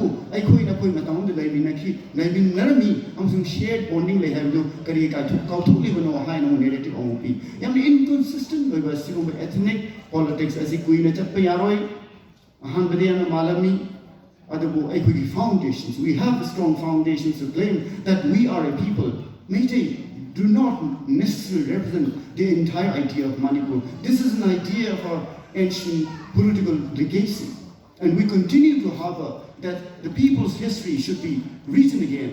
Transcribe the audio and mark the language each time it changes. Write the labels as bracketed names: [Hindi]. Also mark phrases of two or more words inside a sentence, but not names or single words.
[Manipuri] ꯅꯈꯣꯏ ꯃꯇꯝ ꯑꯃꯗ ꯂꯩꯃꯤꯟꯅꯔꯝꯃꯤ ꯑꯃꯁꯨꯡ [English] shared bonding [Manipuri] ꯂꯩ ꯍꯥꯏꯕꯗꯨ ꯀꯔꯤ ꯀꯥꯎꯊꯣꯛꯂꯤꯕꯅꯣ ꯍꯥꯏꯅ ꯑꯃꯨꯛ ꯅꯦꯔꯦꯇꯤቭ ꯑꯃꯨꯛ ꯄꯤ ꯌꯥꯝꯅ ꯏꯟꯀꯟꯁꯤꯁꯇꯦꯟꯠ ꯑꯣꯏꯕ ꯑꯁꯤꯒꯨꯝꯕ [English] ethnic politics [Manipuri] ꯑꯁꯤ ꯀꯨꯏꯅ ꯆꯠꯄ ꯌꯥꯔꯣꯏ ꯑꯍꯥꯟꯕꯗ ꯌꯥꯝꯅ ꯃꯥꯜꯂꯝꯃꯤ ꯑꯗꯨꯕꯨ ꯑꯩꯈꯣꯏꯒꯤ [English] foundations we have strong foundations to claim that we are a people Meitei do not necessarily represent the entire idea of Manipur. This is an idea of our ancient political legacy. And we continue to harbor that the people's history should be written again.